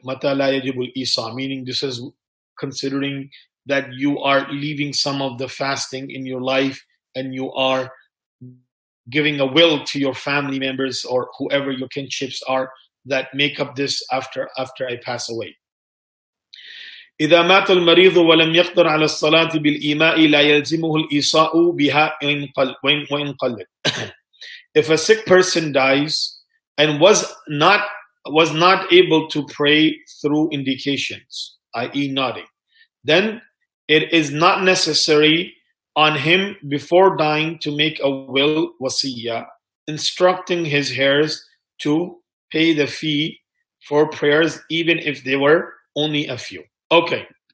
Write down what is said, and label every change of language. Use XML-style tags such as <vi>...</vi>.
<ar>Mata la yajibul isa,</ar> <en>meaning this is considering that you are leaving some of the fasting in your life and you are giving a will to your family members or whoever your kinships are that make up this after I pass away.</en> <ar>إذا مات المريض ولم يقدر على الصلاة بالإيماء لا يلزمه الإيصاء بها وإن قلت.</ar> <en>If a sick person dies and was not able to pray through indications, i.e. nodding, then it is not necessary on him before dying to make a will, wasiyah, instructing his heirs to pay the fee for prayers even if they were only a few. Okay.</en>